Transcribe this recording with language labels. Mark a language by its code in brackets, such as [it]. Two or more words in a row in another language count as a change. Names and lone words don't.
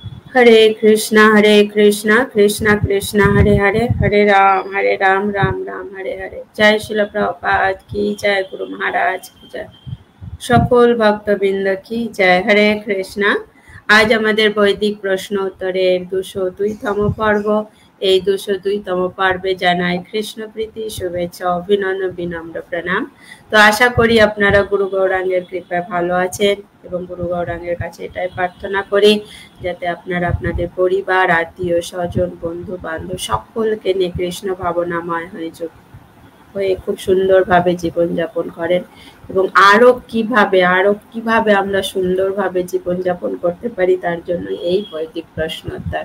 [sa] हरे कृष्ण, कृष्ण कृष्ण, हरे राम, राम राम, हरे हरे. [hi] जय श्रील प्रभुपाद की जय, गुरु महाराज की जय, [bn] সকল ভক্তবৃন্দ কি জয়। [sa] হরে কৃষ্ণা। [bn] আজ আমাদের বৈদিক প্রশ্ন উত্তরের 202তম পর্ব। এই 202তম পর্বে জানাই কৃষ্ণ প্রীতি, শুভেচ্ছা, অভিনন্দন, বিনম্র প্রণাম। তো আশা করি আপনারা গুরু গৌরাঙ্গের কৃপায় ভালো আছেন এবং গুরু গৌরাঙ্গের কাছে এটাই প্রার্থনা করি যাতে আপনারা আপনাদের পরিবার, আত্মীয় স্বজন, বন্ধু বান্ধব সকলকে নিয়ে কৃষ্ণ ভাবনাময় হয়ে খুব সুন্দরভাবে জীবনযাপন করেন এবং আরো কিভাবে আমরা সুন্দরভাবে জীবনযাপন করতে পারি তার জন্য এই বৈদিক প্রশ্নোত্তর।